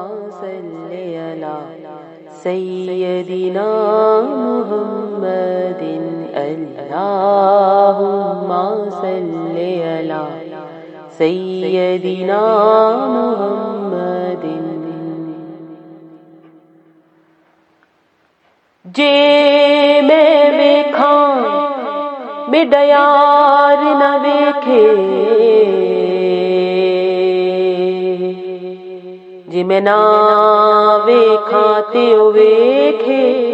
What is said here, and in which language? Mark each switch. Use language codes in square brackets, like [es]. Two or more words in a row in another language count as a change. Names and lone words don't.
[ar] صل على سيدنا محمد اللهم صل على سيدنا محمد. [pa] جے میں ویکھاں میرا یار نہ ویکھے، جے میں نہ ویکھاں تے او ویکھے,